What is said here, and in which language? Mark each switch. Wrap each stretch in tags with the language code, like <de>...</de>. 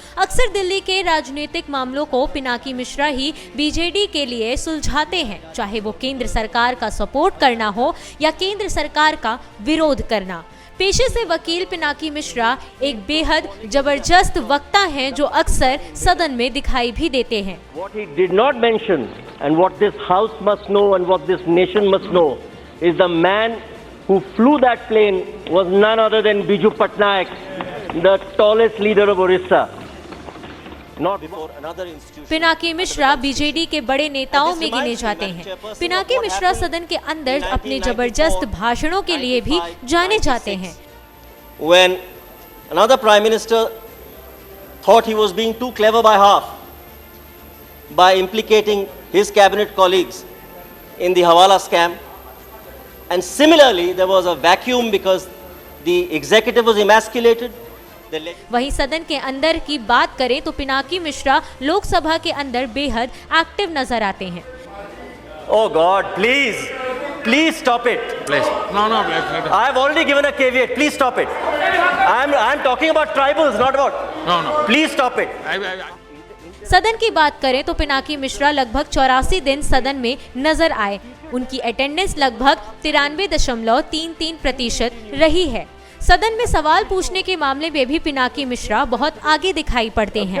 <hi>अक्सर दिल्ली के राजनीतिक मामलों को पिनाकी मिश्रा ही बीजेडी के लिए सुलझाते हैं, चाहे वो केंद्र सरकार का सपोर्ट करना हो या केंद्र सरकार का विरोध करना। पेशे से वकील पिनाकी मिश्रा एक बेहद जबरदस्त वक्ता हैं जो अक्सर सदन में दिखाई भी देते हैं।</hi> <en>What he did not mention and what this house must know and what this nation must know is the man who flew that plane was none other than Biju Patnaik, the tallest leader of Orissa. Not before another institution.</en> <hi>Pinaki Mishra BJD के बड़े नेताओं में गिने जाते हैं। पिनाकी मिश्रा सदन के अंदर अपने जबरदस्त भाषणों के लिए भी जाने जाते हैं।</hi> <en>When another prime minister thought he was being too clever by half by implicating his cabinet colleagues in the Hawala scam, and similarly there was a vacuum because the executive was emasculated.</en> <hi>वहीं सदन के अंदर की बात करें तो पिनाकी मिश्रा लोकसभा के अंदर बेहद एक्टिव नजर आते हैं।</hi> <en>Oh God, please stop it. Please. No. I have already given a caveat. Please stop it. I'm talking about tribals, not about. No. Please stop it.</en> <hi>सदन की बात करें तो पिनाकी मिश्रा लगभग 84 दिन सदन में नजर आए। उनकी अटेंडेंस लगभग 93.33% रही है। सदन में सवाल पूछने के मामले में भी पिनाकी मिश्रा बहुत आगे दिखाई पड़ते हैं।</hi>